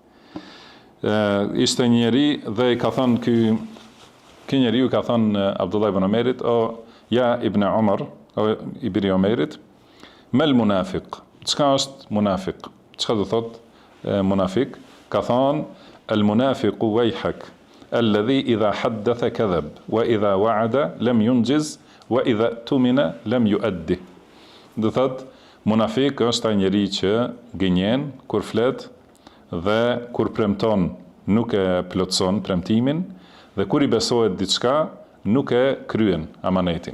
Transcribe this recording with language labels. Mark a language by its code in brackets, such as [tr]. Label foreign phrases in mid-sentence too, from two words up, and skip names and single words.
[sq] Ishte një njeri dhe i ka thënë ky njeriu ka thënë Abdullah ibn Umerit, o [ar] يا ابن عمر, [sq] o i biri Umerit, [ar] ما المنافق. [sq] Çka është munafik? Çka do thot munafik? Ka thënë [ar] المنافق ويحك الذي إذا حدث كذب وإذا وعد لم ينجز وإذا ائتمن لم يؤد. [sq] Do thot munafik është ai njeri që gënjen kur flet dhe kur premton nuk e plotson premtimin, dhe kur i besohet diçka nuk e kryen amanetin.